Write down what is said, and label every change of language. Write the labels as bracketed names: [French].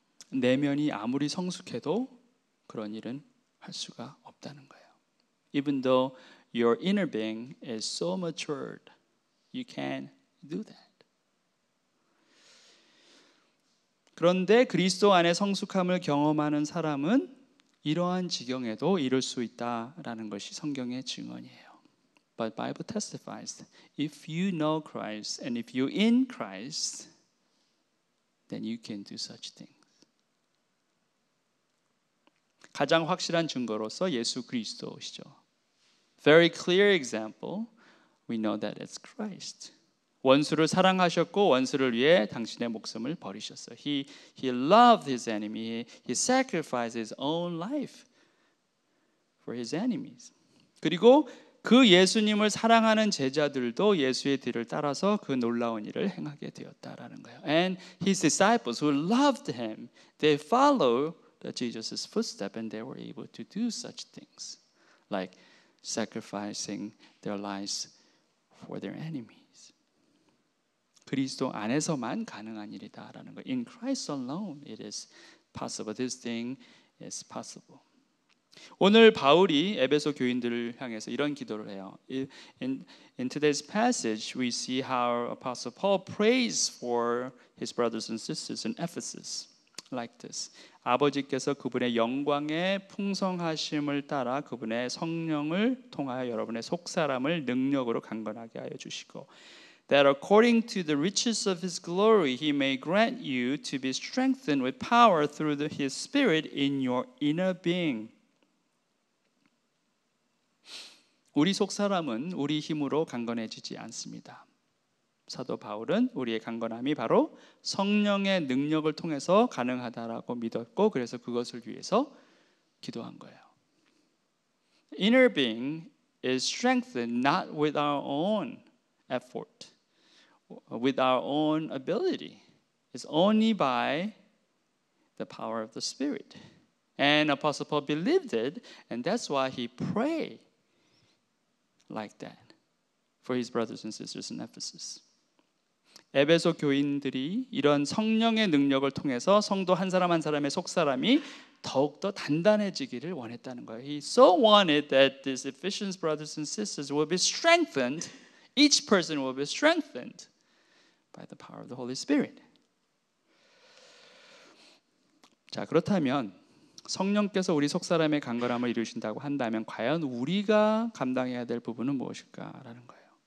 [Korean] 내면이 아무리 성숙해도 그런 일은 할 수가 없다는 거예요. [English] Even though your inner being is so matured, you can do that. [Korean] 그런데 그리스도 안에 성숙함을 경험하는 사람은 이러한 지경에도 이룰 수 있다라는 것이 성경의 증언이에요. [English] But Bible testifies, if you know Christ and if you're in Christ, then you can do such things. [Korean] 가장 확실한 증거로서 예수 그리스도시죠. [English] Very clear example, we know that it's Christ. [Korean] 원수를 사랑하셨고 원수를 위해 당신의 목숨을 버리셨어요. [English] He loved his enemy. He sacrificed his own life for his enemies. [Korean] 그리고 그 예수님을 사랑하는 제자들도 예수의 뒤를 따라서 그 놀라운 일을 행하게 되었다라는 거예요. [English] And his disciples who loved him, they followed Jesus' footsteps and they were able to do such things like sacrificing their lives for their enemies. [Korean] 그리스도 안에서만 가능한 일이다라는 거. [English] In Christ alone it is possible. This thing is possible. [Korean] 오늘 바울이 에베소 교인들을 향해서 이런 기도를 해요. [English] In today's passage, we see how Apostle Paul prays for his brothers and sisters in Ephesus like this. [Korean] 아버지께서 그분의 영광의 풍성하심을 따라 그분의 성령을 통하여 여러분의 속사람을 능력으로 강건하게 하여 주시고 [English] that according to the riches of his glory he may grant you to be strengthened with power through his spirit in your inner being. [Korean] 우리 속사람은 우리 힘으로 강건해지지 않습니다. 사도 바울은 우리의 강건함이 바로 성령의 능력을 통해서 가능하다라고 믿었고 그래서 그것을 위해서 기도한 거예요. [English] Inner being is strengthened not with our own effort, with our own ability. It's only by the power of the Spirit. And Apostle Paul believed it, and that's why he prayed like that for his brothers and sisters in Ephesus. [Korean] 에베소 교인들이 이런 성령의 능력을 통해서 성도 한 사람 한 사람의 속사람이 더욱더 단단해지기를 원했다는 거예요. [English] He so wanted that these Ephesians brothers and sisters will be strengthened. Each person will be strengthened by the power of the Holy Spirit. [Korean] 자, 그렇다면 성령께서 우리 속사람의 강건함을 이루신다고 한다면 과연 우리가 감당해야 될 부분은 무엇일까라는 거예요.